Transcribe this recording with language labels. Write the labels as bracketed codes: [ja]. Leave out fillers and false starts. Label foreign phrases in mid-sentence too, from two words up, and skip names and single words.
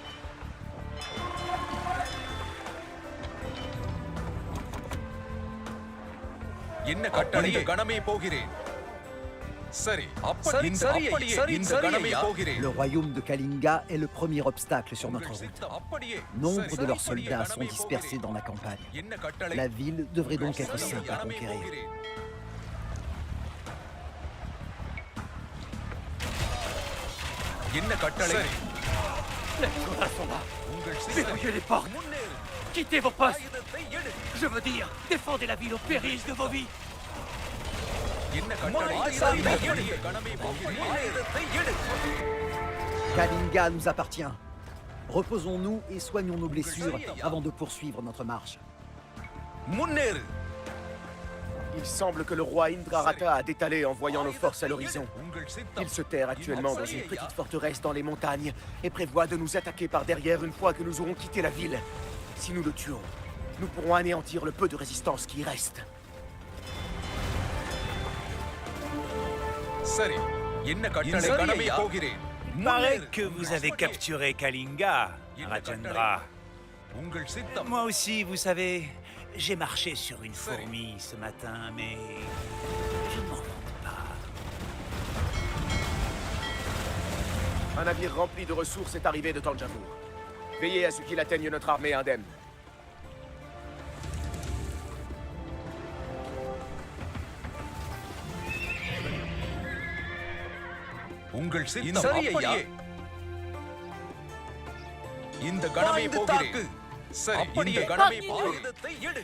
[ta] என்ன கட்டளை? இந்த கணமே போகிறேன். சரி, இந்த கணமே போகிறேன். [fr] Le royaume de Kalinga est le premier obstacle sur notre [ta] உங்கள் [fr] route. [ta] சித்தம். அப்படியே. [fr] Nombre de leurs [ta] சரி, [fr] soldats sont [ta] கணமே [fr] dispersés [ta] போகிறேன். [fr] dans la campagne. [ta] என்ன கட்டளை? [fr] La ville devrait donc [ta] உங்கள் [fr] être [ta] சரி, [fr] simple à [ta] கணமே [fr] conquérir. [ta] போகிறேன். என்ன கட்டளை [fr] Les coureurs sont là. [ta] உங்கள் சித்தம் [fr] Verrouillez les portes. [ta] முன்னேறு [fr] Quittez vos postes. [ta] ஆயுதத்தை எடு [fr] Je veux dire, défendez la ville au péril de vos vies. [ta] என்ன கட்டளை ஆயுதத்தை எடு கணமே போகிறேன் ஆயுதத்தை எடு [fr] Kalinga nous appartient. Reposons-nous et soignons nos blessures avant de poursuivre notre marche. [ta] முன்னேறு [fr] Il semble que le roi Indrarata a détalé en voyant nos forces à l'horizon. [ta] உங்கள் சித்தம் [fr] Il se terre actuellement dans une petite forteresse dans les montagnes et prévoit de nous attaquer par derrière une fois que nous aurons quitté la ville. Si nous le tuons, nous pourrons anéantir le peu de résistance qui y reste. [ta] சரி என்ன கட்டளை கணமே போகிறேன் [fr] Paraît [ta] முன்னேறு [fr] que vous avez capturé Kalinga, Rajendra. [ta] உங்கள் சித்தம் [fr] Moi aussi, vous savez, j'ai marché sur une fourmi ce matin, mais je ne m'en vante pas. Un navire rempli de ressources est arrivé de Tanjavur. Veillez à ce qu'il atteigne notre armée indemne. [ta] உங்கள் சித்தம் அப்படியே இந்த கணமே போகிறேன் சரி இந்த கணமே ஆயுதத்தை எடு